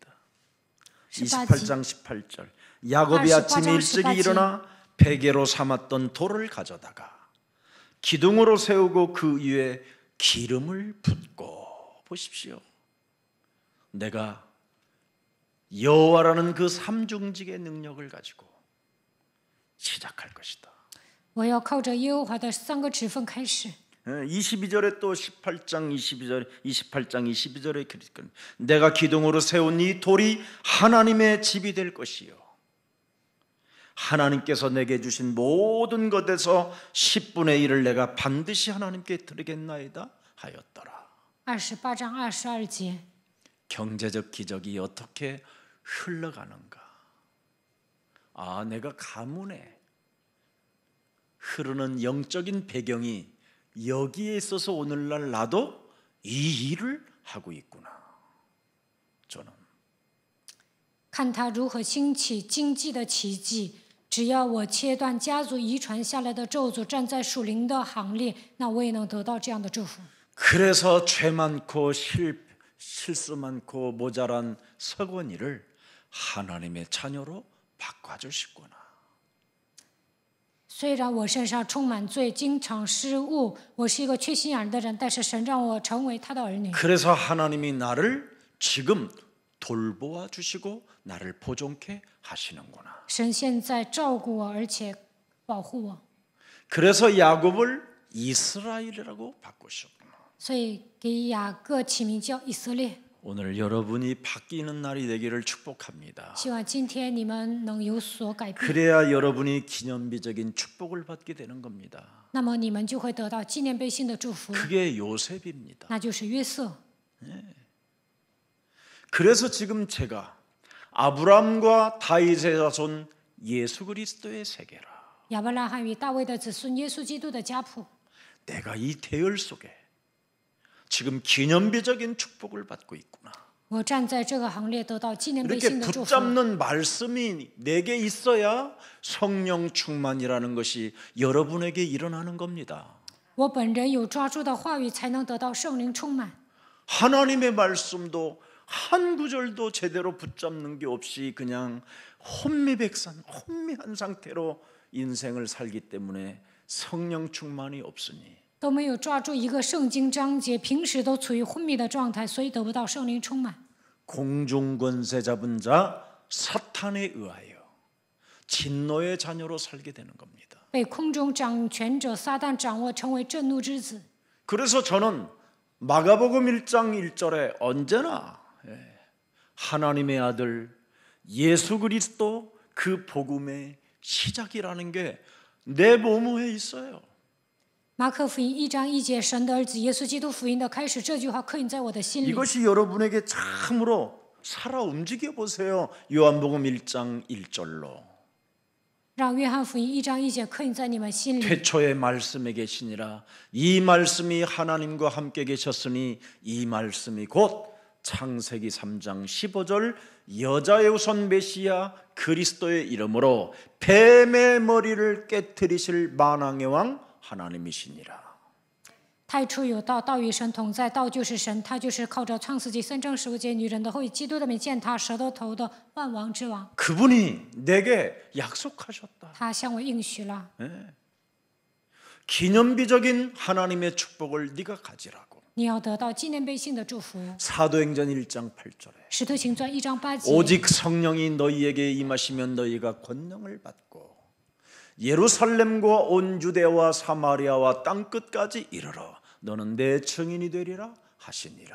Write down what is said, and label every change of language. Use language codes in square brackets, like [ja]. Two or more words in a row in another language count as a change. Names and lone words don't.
[ko] 28장 18절 야곱이 아침에 일찍이 일어나 베개로 삼았던 돌을 가져다가 기둥으로 세우고 그 위에 기름을 붓고 보십시오. 내가 여호와라는 그 삼중직의 능력을 가지고 시작할 것이다. [zh] 我要靠着耶和华的3个指分开始。 [ko] 22절에 또 28장 22절에 내가 기둥으로 세운 이 돌이 하나님의 집이 될 것이요 하나님께서 내게 주신 모든 것에서 10분의 1을 내가 반드시 하나님께 드리겠나이다 하였더라. 28장 22节， 경제적 기적이 어떻게 흘러가는가? 내가 가문에 흐르는 영적인 배경이 여기에 있어서 오늘날 나도 이 일을 하고 있구나. 저는 [zh] 看他如何兴起经济的奇迹。只要我切断家族遗传下来的咒诅，站在属灵的行列，那我也能得到这样的祝福。 [ko] 그래서 죄 많고 실수 많고 모자란 서건이를 하나님의 자녀로 바꿔주시구나. [zh] 虽然我身上充满罪，经常失误，我是一个缺心眼儿的人，但是神让我成为他的儿女。 [ko] 그래서 하나님이 나를 지금 돌보아 주시고 나를 보존케 하시는구나. [zh] 神现在照顾我，而且保护我， [ko] 그래서 야곱을 이스라엘이라고 바꾸셨구나. [zh] 所以给雅各起名叫以色列。 [ko] 오늘 여러분이 바뀌는 날이 되기를 축복합니다. [zh] 希望今天你们能有所改变， [ko] 그래야 여러분이 기념비적인 축복을 받게 되는 겁니다. [zh] 那么你们就会得到纪念碑性的祝福， [ko] 그게 요셉입니다. [zh] 那就是约瑟。 [ko] 그래서 지금 제가 아브람과 다윗의 자손 예수 그리스도의 세계라. [zh] 亚伯拉罕与大卫的子孙，耶稣基督的家谱。 [ko] 내가 이 대열 속에 지금 기념비적인 축복을 받고 있구나. [zh] 我站在这个行列，得到纪念碑 [ko] 이렇게 [zh] 性的祝福。 [ko] 붙잡는 말씀이 내게 있어야 성령 충만이라는 것이 여러분에게 일어나는 겁니다. [zh] 我本人有抓住的话语，才能得到圣灵充满。 [ko] 하나님의 말씀도 한 구절도 제대로 붙잡는 게 없이 그냥 혼미한 상태로 인생을 살기 때문에 성령 충만이 없으니 [zh] 都没有抓住一个圣经章节，平时都处于昏迷的状态，所以得不到圣灵充满。 [ko] 공중권세 잡은 자 사탄에 의하여 진노의 자녀로 살게 되는 겁니다. [zh] 被空中掌权者撒旦掌握，成为震怒之子。 [ko] 그래서 저는 마가복음 1장 1절에 언제나 하나님의 아들 예수 그리스도 그 복음의 시작이라는 게 내 몸에 있어요. [zh] 马可福音1章1节，神的儿子耶稣基督福音的开始，这句话刻印在我的心里。 [ko] 이것이 여러분에게 참으로 살아 움직여 보세요. 요한복음 1장 1절로 [zh] 让约翰福音1章1节刻印在你们心里。 [ko] 태초에 말씀에 계시니라 이 말씀이 하나님과 함께 계셨으니 이 말씀이 곧 창세기 3장 15절 여자의 우선 메시아 그리스도의 이름으로 뱀의 머리를 깨뜨리실 만왕의 왕 하나님이시니라. [zh] 太初有道，道与神同在，道就是神，他就是靠着创世纪3章15节女人的后裔基督的名践踏蛇的头的万王之王。 [ko] 그분이 내게 약속하셨다. [zh] 他向我应许了， [ko] 기념비적인 하나님의 축복을 네가 가지라고. [zh] 你要得到纪念碑性的祝福。 [ko] 사도행전 1장 8절에 [zh] 使徒行传1章8节， [ko] 오직 성령이 너희에게 임하시면 너희가 권능을 받고 예루살렘과 온 유대와 사마리아와 땅 끝까지 이르러 너는 내 증인이 되리라 하시니라.